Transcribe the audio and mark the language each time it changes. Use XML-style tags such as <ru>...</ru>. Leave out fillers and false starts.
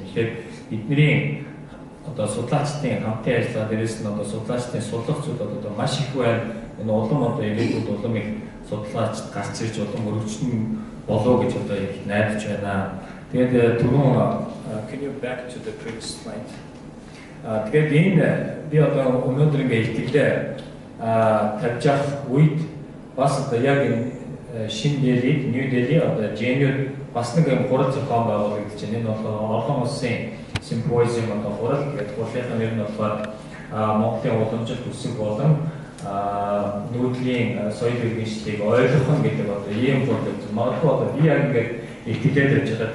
<mn>Тэгэхээр бидний судлаачдын хамтын ажиллагаа дээрээс нь судлаачдын судлах зүйл маш их байна. Энэ улам ирээдүйд улам их судлаач гарч ирж улам өргөжлөн болоо гэж их найдаж байна. Тэгээд түрүүн</mn> <en>can you back to the previous slide?</en> <mn>Тэгээд энэ би өнөөдөр ингээ итгэлээ тавьж авах үед бас яг энэ шинэ Дели, New Delhi Женевд бас нэг хурал зохион байгуулагдаж байна. Энэ бол олон улсын симпозиум хурал гэдэг хурлынхаа нэр нь болохоор Монголын уламжлалт үсэг болон нүүдлийн соёл иргэншлийг ойлгох гэдэг ийм хурал гэж магадгүй би яг ингээд итгэлээд явж байгаа.</mn>